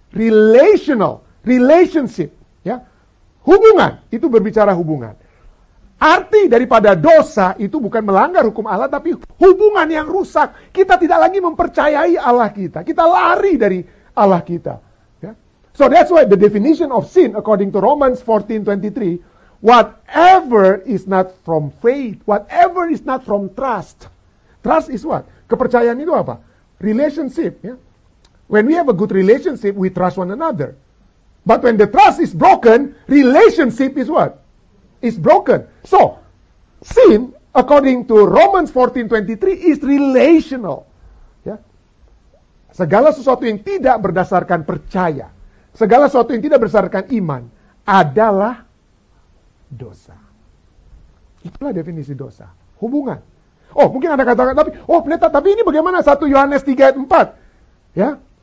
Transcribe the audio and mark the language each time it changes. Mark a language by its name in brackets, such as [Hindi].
[English] Relational. Relationship. Ya. Hubungan. [Indonesian] Itu berbicara hubungan. Arti daripada dosa itu bukan melanggar hukum Allah, tapi hubungan yang rusak. Kita tidak lagi mempercayai Allah kita. Kita lari dari Allah kita. Ya. [English] So that's why the definition of sin according to Romans 14:23, whatever is not from faith, whatever is not from trust. Trust is what? [Indonesian] Kepercayaan itu apa? [English] Relationship. Ya. When we have a good relationship, we trust one another. But when the trust is broken, relationship is what? Is broken. So, sin, according to Romans 14:23, is relational. Ya. [Indonesian] Segala sesuatu yang tidak berdasarkan percaya, segala sesuatu yang tidak berdasarkan iman, adalah dosa. Itulah definisi dosa. Hubungan. Oh, mungkin Anda katakan, pendeta, tapi ini bagaimana 1 Yohanes 3 ayat 4? Ya.